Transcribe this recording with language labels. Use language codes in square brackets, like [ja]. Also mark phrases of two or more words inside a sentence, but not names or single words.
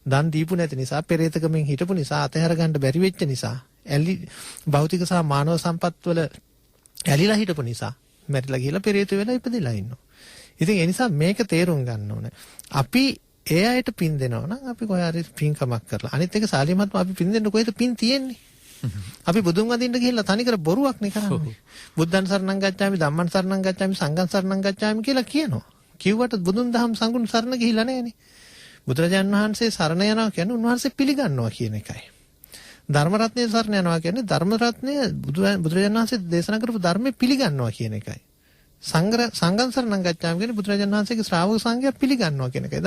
[si] දන් දීපු නැති නිසා, පෙරේතකමෙන් හිටපු නිසා, අතහැර ගන්න බැරි වෙච්ච නිසා, භෞතික සහ මානව සම්පත් වල ඇලිලා හිටපු නිසා මැරිලා ගිහලා පෙරේත වෙලා ඉපදිලා ඉන්නවා. ඉතින් ඒ නිසා මේක තේරුම් ගන්න ඕනේ. අපි ඒ අයට පින් දෙනවා නම් අපි කොහේ හරි පින්කමක් කරලා. අනිත් එක සාලිමත්ම අපි පින් දෙන්න කොහෙද පින් තියෙන්නේ? අපි බුදුන් වදින්න ගිහිල්ලා තනිකර බොරුවක් නේ කරන්නේ. [pi] බුද්ධං සරණං ගච්ඡාමි, ධම්මං සරණං ගච්ඡාමි, සංඝං සරණං ගච්ඡාමි කියලා කියනවා. [si] කිව්වට බුදුන් දහම් සංඝුන් සරණ ගිහිල්ලා නැහනේ. බුදුරජාණන් වහන්සේ සරණ යනවා කියන්නේ උන්වහන්සේ පිළිගන්නවා කියන එකයි. ධර්ම රත්නයේ සරණ යනවා කියන්නේ ධර්ම රත්නය බුදුරජාණන් වහන්සේ දේශනා කරපු ධර්මයේ පිළිගන්නවා කියන එකයි. [pi] සංඝං සරණං ගච්ඡාමි [si] කියන්නේ බුදුරජාණන් වහන්සේගේ ශ්‍රාවක සංඝයා පිළිගන්නවා කියන එකයි.